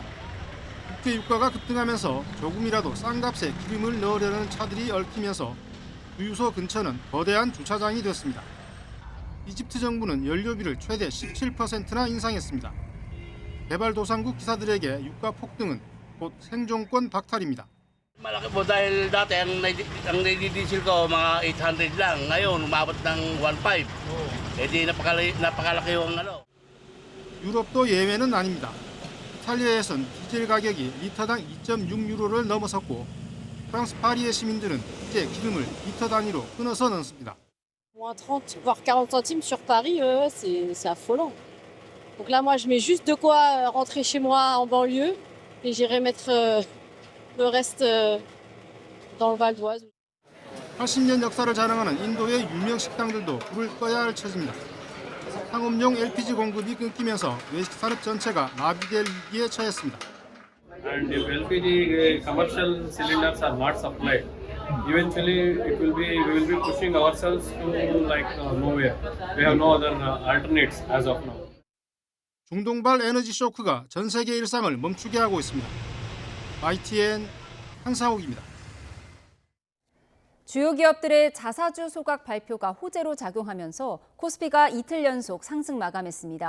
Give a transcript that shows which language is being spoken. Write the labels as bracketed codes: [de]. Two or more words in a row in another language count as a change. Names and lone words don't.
[ko] 국제 유가가 급등하면서 조금이라도 싼 값에 기름을 넣으려는 차들이 얽히면서 주유소 근처는 거대한 주차장이 됐습니다. 이집트 정부는 연료비를 최대 17%나 인상했습니다. 개발도상국 기사들에게 유가 폭등은 곧 생존권 박탈입니다. [tl] Malaki po dahil dati ang diesel ko mga 800 lang. Ngayon umabot ng 1.5. Eh di napakalaki yung ano. [ko] 유럽도 예외는 아닙니다. 이탈리아에선 디젤 가격이 리터당 2.6유로를 넘어섰고 프랑스 파리의 시민들은 이제 기름을 리터 단위로 끊어서 넣습니다. [fr] Moins 30 voire 40 centimes sur Paris, c'est affolant. Donc là, moi, je mets juste de quoi rentrer chez moi en banlieue et j'irai mettre le reste dans le Val d'Oise. [ko] 80년 역사를 자랑하는 인도의 유명 식당들도 불을 꺼야 할 처지입니다. 상업용 LPG 공급이 끊기면서 외식 산업 전체가 마비될 위기에 처했습니다. [en] And if LPG commercial cylinders are not supplied, eventually we will be pushing ourselves to nowhere. We have no other alternates as of now. [ko] 중동발 에너지 쇼크가 전 세계 일상을 멈추게 하고 있습니다. YTN 한상욱입니다. 주요 기업들의 자사주 소각 발표가 호재로 작용하면서 코스피가 이틀 연속 상승 마감했습니다.